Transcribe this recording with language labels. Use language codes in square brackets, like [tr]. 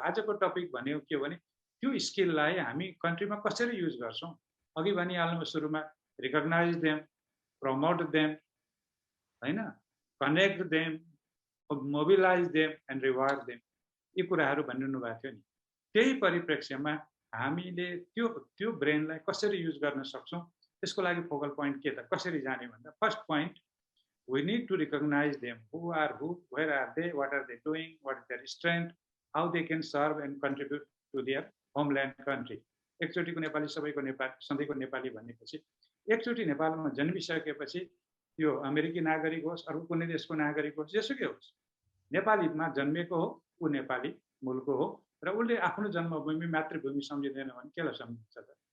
[ne] आजको टपिक भनेको के हो भने त्यो स्किललाई हामी कन्ट्रीमा कसरी युज गर्छौँ? अघि भनिहाल्नु सुरुमा, [en] recognise them, promote them, [ne] होइन, [en] connect them, mobilise them and reward them, [ne] यी कुराहरू भनिरहनु भएको थियो नि। त्यही परिप्रेक्ष्यमा हामीले त्यो ब्रेनलाई कसरी युज गर्न सक्छौँ, त्यसको लागि फोकल पोइन्ट के त कसरी जाने भन्दा first point, [en] we need to recognize them, who are who, where are they, what are they doing, what is their strength, how they can serve and contribute to their homeland country. [ne] एकचोटिको Nepali सबैको नेपाली, सधैँको नेपाली भनेपछि एकचोटि नेपालमा जन्मिसकेपछि त्यो अमेरिकी नागरिक होस्, अर्को कुनै देशको नागरिक होस्, जेसुकै होस्, नेपालीमा जन्मेको हो, ऊ नेपाली मूलको हो र उसले आफ्नो जन्मभूमि मातृभूमि सम्झिँदैन भने केलाई सम्झिन्छ त?